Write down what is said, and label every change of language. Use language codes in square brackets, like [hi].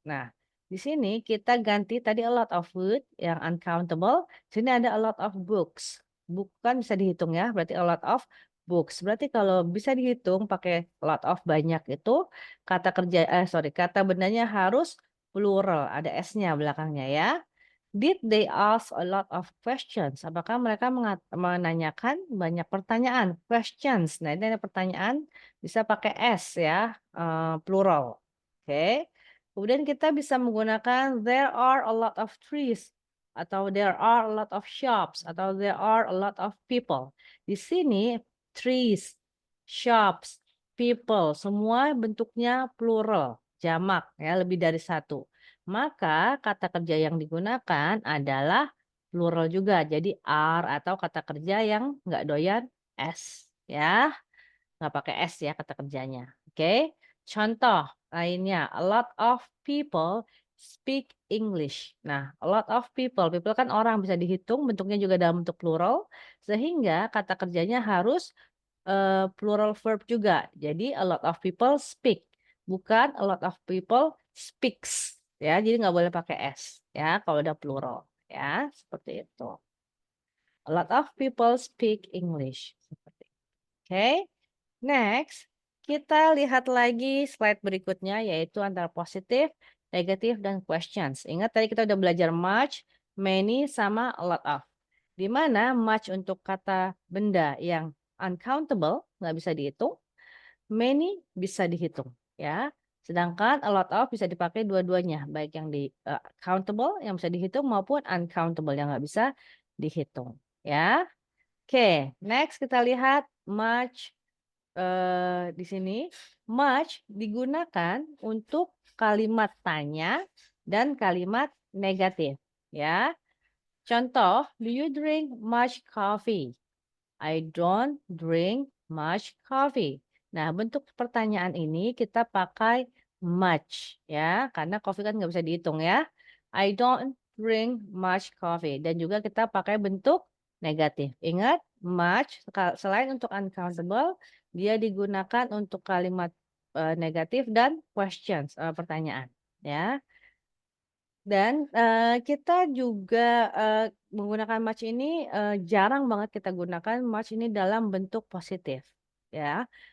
[id] Nah, di sini kita ganti tadi a lot of food yang uncountable, sini ada a lot of books. Bukan bisa dihitung ya, berarti a lot of books. Berarti kalau bisa dihitung pakai lot of banyak itu kata kerja kata bendanya harus plural, ada s-nya belakangnya ya. [en] Did they ask a lot of questions? [id] Apakah mereka menanyakan banyak pertanyaan? Questions. Nah, ini ada pertanyaan bisa pakai s ya, plural. Oke. Kemudian kita bisa menggunakan [en] there are a lot of trees [id] atau [en] there are a lot of shops [id] atau [en] there are a lot of people. [id] Di sini trees, shops, people, semua bentuknya plural, jamak ya, lebih dari satu. Maka kata kerja yang digunakan adalah plural juga. Jadi are atau kata kerja yang nggak doyan s ya. Nggak pakai s ya kata kerjanya. Oke. Contoh lainnya, [en] a lot of people speak English. [id] Nah, a lot of people, people kan orang bisa dihitung, bentuknya juga dalam bentuk plural, sehingga kata kerjanya harus plural verb juga. [en] Jadi a lot of people speak, [id] bukan [en] a lot of people speaks. [id] Ya, jadi nggak boleh pakai s ya kalau udah plural ya, seperti itu. [en] A lot of people speak English. Seperti. Oke. Next, [id] Kita lihat lagi slide berikutnya yaitu antara positif, negatif, dan questions. Ingat tadi kita udah belajar much, many, sama a lot of. Di mana much untuk kata benda yang uncountable, nggak bisa dihitung, many bisa dihitung, ya. Sedangkan a lot of bisa dipakai dua-duanya, baik yang di countable yang bisa dihitung maupun uncountable yang nggak bisa dihitung, ya. Oke, next kita lihat much. Di sini much digunakan untuk kalimat tanya dan kalimat negatif, ya. [en] Contoh, do you drink much coffee? I don't drink much coffee. [id] Nah, bentuk pertanyaan ini kita pakai much, ya, karena coffee kan nggak bisa dihitung, ya. [en] I don't drink much coffee. [id] Dan juga kita pakai bentuk negatif. Ingat, much selain untuk uncountable, dia digunakan untuk kalimat negatif dan questions, pertanyaan, ya. Dan, kita juga, menggunakan much ini, jarang banget kita gunakan much ini dalam bentuk positif, ya.